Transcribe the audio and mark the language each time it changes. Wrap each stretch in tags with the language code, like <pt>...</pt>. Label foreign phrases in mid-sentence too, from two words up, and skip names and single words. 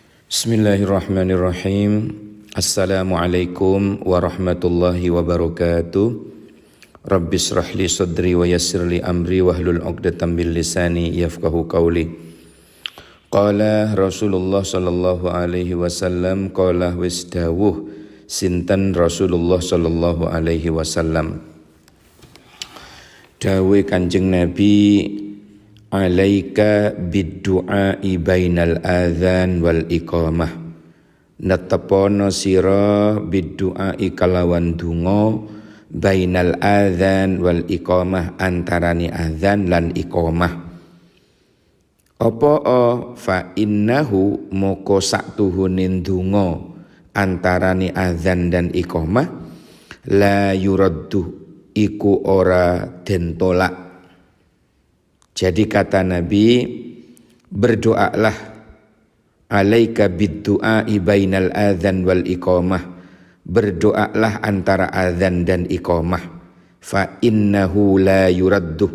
<ar>بسم الله الرحمن الرحيم السلام عليكم ورحمة الله وبركاته. رب اشرح لي صدري ويسر لي أمري واحلل عقدة من لساني يفقهوا قولي. قال رسول الله صلى الله عليه وسلم قال</ar> <jv>wisdawuh sinten</jv> <ar>رسول الله صلى الله عليه وسلم.</ar> <jv>Dawe Kanjeng Nabi,</jv> <ar>عليك بالدعاء بين الأذان والإقامة.</ar> <jv>Netepono sira bid-du'ai kalawan donga</jv> <ar>بين الأذان والإقامة,</ar> <jv>antarane adzan lan iqamah. Apa</jv> <ar>فإنه</ar> <jv>moko saktuhunin donga antarane adzan dan iqamah</jv> <ar>لا يرد</ar> <jv>iku ora den tolak.</jv> <id>Jadi kata Nabi, berdoalah</id> <ar>عليك بالدعاء بين الأذان والإقامة.</ar> <id>Berdoalah antara adzan dan iqamah.</id> <ar>فإنه لا يرد.</ar>